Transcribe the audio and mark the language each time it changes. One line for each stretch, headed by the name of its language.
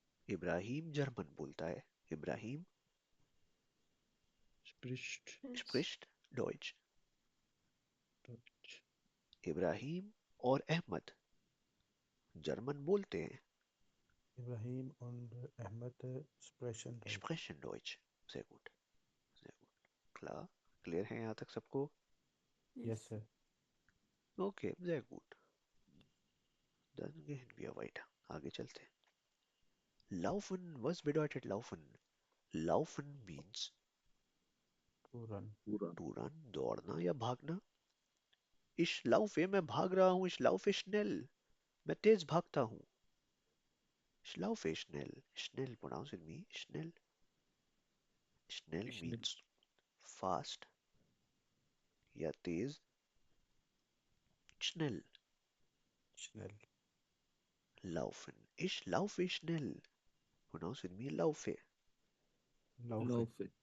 Hindi: Ibrahim German बोलता है। Ibrahim
German: Spricht स्प्रिश्ट डॉइच। Deutsch.
Hindi: Ibrahim और अहमद जर्मन बोलते हैं।
German: Ibrahim und Ahmed sprechen Deutsch. स्प्रेशन डॉइच। sehr gut, sehr gut।
Hindi: क्ला क्लियर है यहाँ तक सबको?
English: Yes, sir.
German: ओके, sehr gut। Dann gehen wir weiter।
Hindi: आगे चलते हैं।
German: Laufen, was bedeutet laufen?
English: Laufen means To run. to run,
Hindi: दौड़ना या भागना।
German: Ich laufe,
Hindi: मैं भाग रहा हूँ।
German: Ich laufe schnell,
Hindi: मैं तेज भागता हूँ।
German: Ich laufe schnell, schnell
English: pronounce with me,
German: schnell। Schnell Schnell.
English: means fast
Hindi: या तेज।
German: Schnell, Schnell. laufen, ich laufe schnell,
English: pronounce with me,
German: laufe। Laufe. Laufe.